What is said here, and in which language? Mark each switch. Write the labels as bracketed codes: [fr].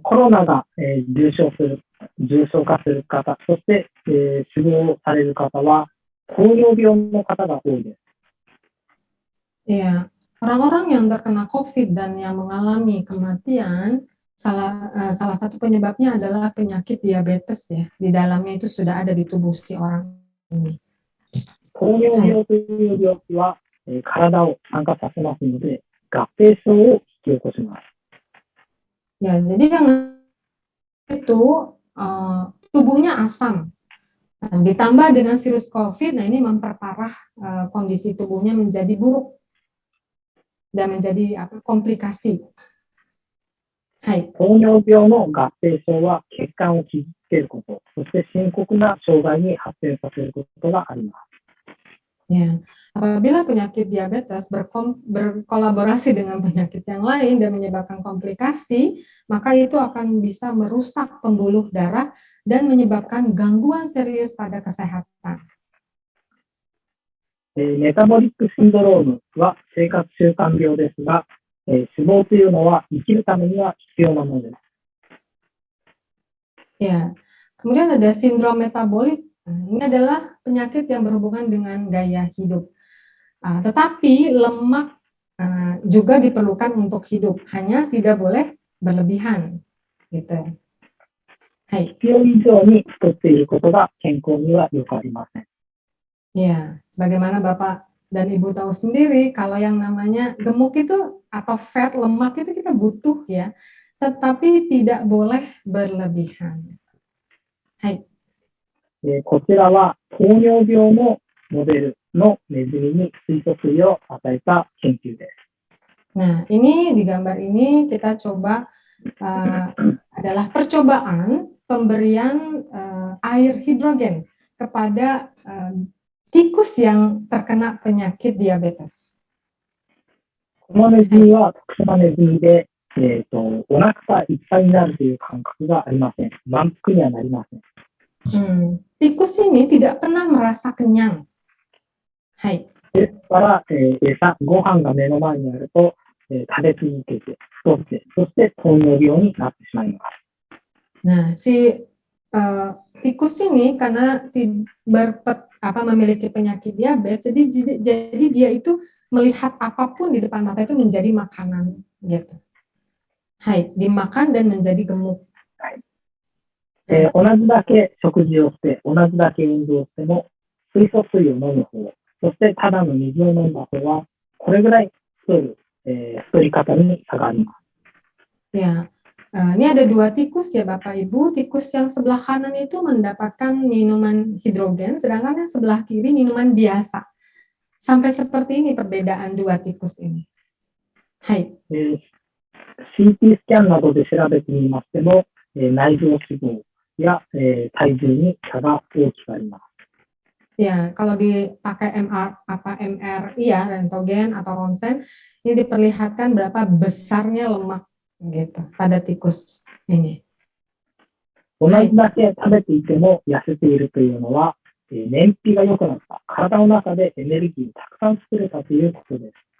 [ja] コロナが、重症化する方、そして、死亡される方は糖尿病の方が多いです。 [id] Ya, orang-orang yang terkena COVID dan yang mengalami kematian, salah satu penyebabnya adalah penyakit diabetes ya. Di dalamnya itu sudah ada di tubuh si orang ini. [ja] 糖尿病という病気は、体を酸化させますので、合併症を引き起こします。 [id] Ya, jadi yang itu tubuhnya asam. Nah, ditambah dengan virus COVID, nah ini memperparah kondisi tubuhnya menjadi buruk dan menjadi komplikasi. Hai. [ja] 糖尿病の合併症は血管を傷つけること、そして深刻な障害に発展させることがあります。 [id] Ya, apabila penyakit diabetes berkolaborasi dengan penyakit yang lain dan menyebabkan komplikasi, maka itu akan bisa merusak pembuluh darah dan menyebabkan gangguan serius pada kesehatan. [ja] メタボリックシンドロームは生活習慣病ですが、脂肪というのは生きるためには必要なものです。 [id] Ya, kemudian ada sindrom metabolik. Ini adalah penyakit yang berhubungan dengan gaya hidup. Tetapi lemak juga diperlukan untuk hidup, hanya tidak boleh berlebihan, gitu. はい。 [ja] 必要以上に太っていることが健康には良くありません。 [id] Ya, sebagaimana Bapak dan Ibu tahu sendiri, kalau yang namanya gemuk itu atau fat, lemak itu kita butuh ya, tetapi tidak boleh berlebihan. Hai. [ja] こちらは糖尿病のモデルのネズミに水素水を与えた研究です。 [id] Nah, ini di gambar ini kita coba adalah percobaan pemberian air hidrogen kepada tikus yang terkena penyakit diabetes. [ja] このネズミは特殊なネズミで、お腹がいっぱいになるという感覚がありません。満腹にはなりません。 [id] Tikus ini tidak pernah merasa kenyang. Hai. [ja] ですから、餌、ご飯が目の前にあると、食べ続けて、太って、そして糖尿病になってしまいます。 [id] Nah, si tikus ini karena memiliki penyakit diabetes, jadi dia itu melihat apapun di depan mata itu menjadi makanan, gitu. Hai, dimakan dan menjadi gemuk. [ja] 同じだけ食事をして、同じだけ運動しても、水素水を飲む方、そしてただの水を飲んだ方は、これぐらい太り方に差があります。 [id] Ya, ini ada dua tikus ya Bapak Ibu. Tikus yang sebelah kanan itu mendapatkan minuman hidrogen, sedangkan yang sebelah kiri minuman biasa. Sampai seperti ini perbedaan dua tikus ini. Hai. [ja] CT スキャンなどで調べてみましても、内臓脂肪や、体重に差が大きくあります。 [id] Ya, kalau dipakai MRI ya, rentogen atau ronsen, ini diperlihatkan berapa besarnya lemak gitu pada tikus ini. [ja] 同じだけ食べていても痩せているというのは、燃費が良くなった、体の中でエネルギーをたくさん作れたということです。